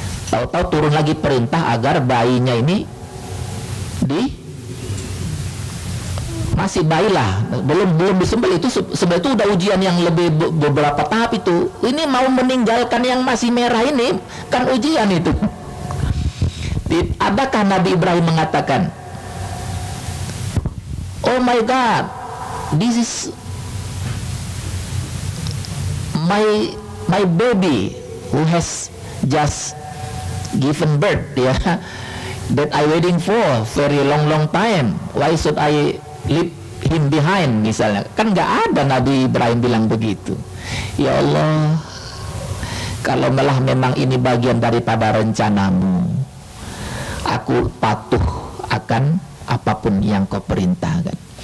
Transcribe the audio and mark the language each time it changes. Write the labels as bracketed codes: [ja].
[id] Tahu-tahu turun lagi perintah agar bayinya ini masih bayi lah, belum disembelih. Itu sebenarnya itu udah ujian yang lebih beberapa tahap itu. Ini mau meninggalkan yang masih merah ini kan ujian itu. Adakah Nabi Ibrahim mengatakan, [en] oh my God, this is my baby who has just given birth, ya, that I waiting for very long time. Why should I leave him behind, misalnya? [id] Kan nggak ada Nabi Ibrahim bilang begitu. Ya Allah, kalau malah memang ini bagian daripada rencanamu, aku patuh akan apapun yang kau perintahkan.